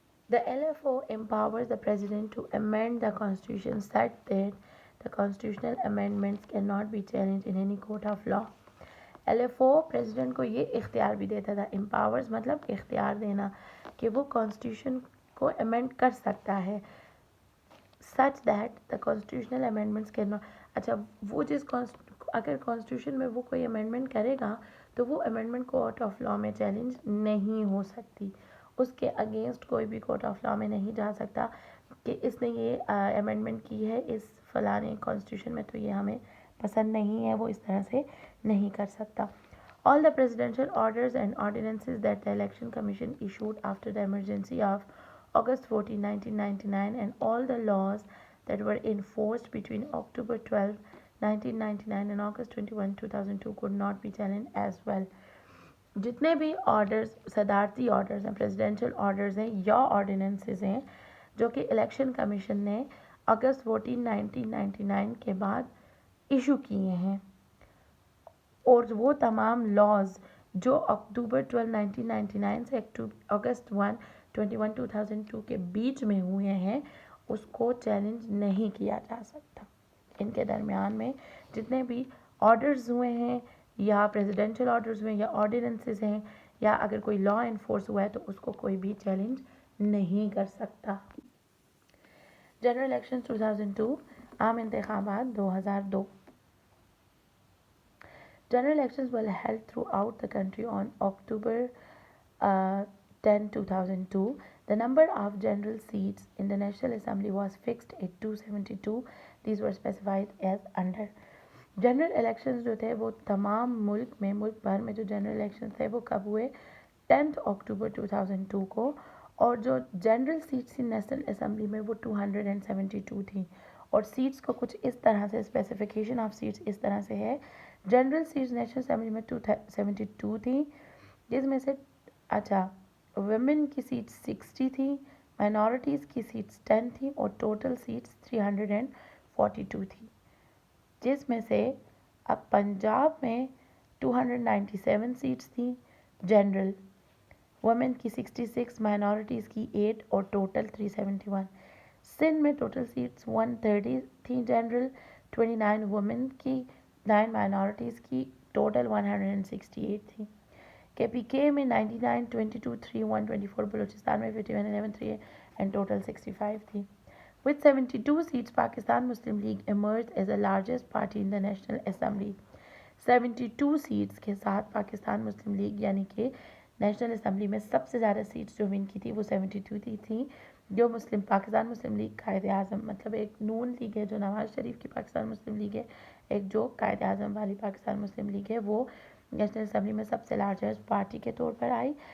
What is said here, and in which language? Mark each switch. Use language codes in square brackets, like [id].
[en] The LFO empowers the president to amend the constitution such that the constitutional amendments cannot be challenged in any court of law. [hi] LFO president को ये इख्तियार भी देता था. empowers मतलब इख्तियार देना कि वो कॉन्स्टिट्यूशन को अमेंड कर सकता है [en] such that the constitutional amendments cannot. [hi] अच्छा, वो अगर कॉन्स्टिट्यूशन में वो कोई अमेंडमेंट करेगा तो वो अमेंडमेंट कोर्ट ऑफ लॉ में चैलेंज नहीं हो सकती, उसके अगेंस्ट कोई भी कोर्ट ऑफ लॉ में नहीं जा सकता कि इसने ये अमेंडमेंट की है इस फलाने कॉन्स्टिट्यूशन में, तो ये हमें पसंद नहीं है, वो इस तरह से नहीं कर सकता. [en] All the presidential orders and ordinances that the Election Commission issued after the emergency of August 14, 1999 and all the laws that were enforced between October 12, 1999 and August 21, 2002 could not be challenged as well. [hi] जितने भी orders, सदारती orders हैं, presidential orders हैं या ordinances हैं जो कि election commission ने August 14, 1999 के बाद इशू किए हैं, और वो तमाम लॉज जो October 12, 1999 से August 21, 2002 के बीच में हुए हैं उसको चैलेंज नहीं किया जा सकता. इनके दरमियान में जितने भी ऑर्डर्स हुए हैं या प्रेसिडेंशियल ऑर्डर्स हुए हैं या ऑर्डिनेंसेस हैं या अगर कोई लॉ इन्फोर्स हुआ है तो उसको कोई भी चैलेंज नहीं कर सकता. जनरल इलेक्शन 2002, आम इंतखाबात 2002. [en] General elections were held throughout the country on October 10, 2002. The number of general seats in the National Assembly was fixed at 272. These were specified as under. [hi] General elections जो थे वो तमाम मुल्क भर में जो जनरल इलेक्शन थे वो कब हुए? 10 अक्टूबर 2002 को. और जो जनरल सीट्स थी नेशनल असेंबली में वो 272 थी. और सीट्स को कुछ इस तरह से, स्पेसिफिकेशन ऑफ सीट्स इस तरह से है. जनरल सीट्स नेशनल असेंबली में 272 थी, जिसमें से वुमेन की सीट्स 60 थी, माइनॉरिटीज़ की सीट्स 10 थी और टोटल सीट्स 342 थी, जिसमें से अब पंजाब में 297 सीट्स थी जनरल, वुमेन की 66, माइनॉरिटीज़ की 8 और टोटल 371. सिंध में टोटल सीट्स 130 थी जनरल, 29 वुमेन की, 9 माइनॉरिटीज़ की, टोटल 168 थी. KPK में 99, 22, 3, 124, बलूचिस्तान में 51, 11, 3 and total 65 थी. [en] With 72 seats, Pakistan Muslim League emerged as the largest party in the National Assembly. [hi] 72 seats के साथ पाकिस्तान मुस्लिम लीग यानी कि नेशनल असम्बली में सबसे ज़्यादा सीट्स जो विन की थी वो 72 थी. जो पाकिस्तान मुस्लिम लीग कायद आज़म, मतलब एक नून लीग है जो नवाज शरीफ की पाकिस्तान मुस्लिम लीग है, एक जो कायद आज़म वाली पाकिस्तान मुस्लिम लीग है, वो नेशनल असम्बली में सबसे लार्जेस्ट पार्टी के तौर पर आई.